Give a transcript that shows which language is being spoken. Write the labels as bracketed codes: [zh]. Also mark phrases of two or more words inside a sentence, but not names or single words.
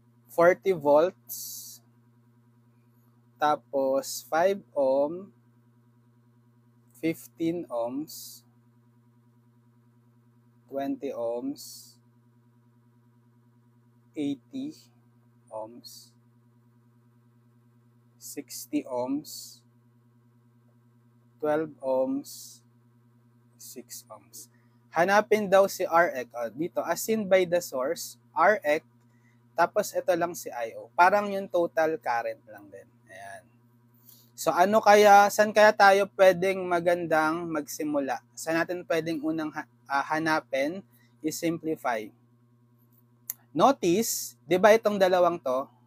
[en] 40 volts, tapos 5 ohm, 15 ohms, 20 ohms, 80 ohms, 60 ohms, 12 ohms, 6 ohms. [tl] Hanapin daw si Rx. Dito, [en] as seen by the source, Rx, [tl] tapos ito lang si IO. Parang yung total current lang din. Ayan. So saan kaya tayo pwedeng magandang magsimula? Saan natin pwedeng unang hanapin is simplify. Notice, di ba itong dalawang to?